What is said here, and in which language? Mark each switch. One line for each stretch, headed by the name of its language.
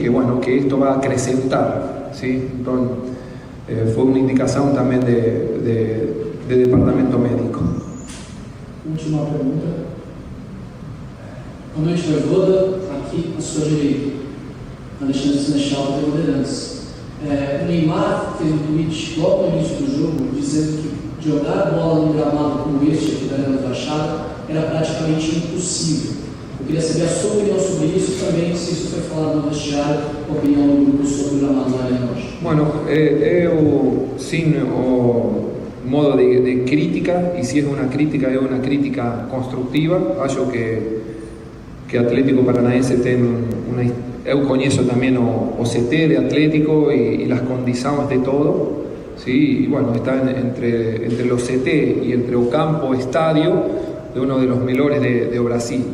Spanish: Que bueno, que esto va a acrecentar, ¿sí? Entonces, fue una indicación también de departamento médico.
Portuguese: Última pergunta. Boa noite, Voivoda. Aqui à sua direita, Alexandre Senechal, da Bandeirantes. O Neymar fez um tweet logo no início do jogo dizendo que jogar bola num gramado como este aqui da Arena da Baixada era praticamente impossível. Eu queria saber a sua opinião sobre isso e também se isso foi falado no vestiário, a opinião do grupo sobre o gramado da Arena hoje.
Spanish: Bueno, sin modo de crítica, y si es una crítica constructiva. Acho que Atlético Paranaense eu conheço también o CT de Atlético y las condiciones de todo, ¿sí? Y bueno, está entre los CT y entre el campo estadio de uno de los mejores de Brasil.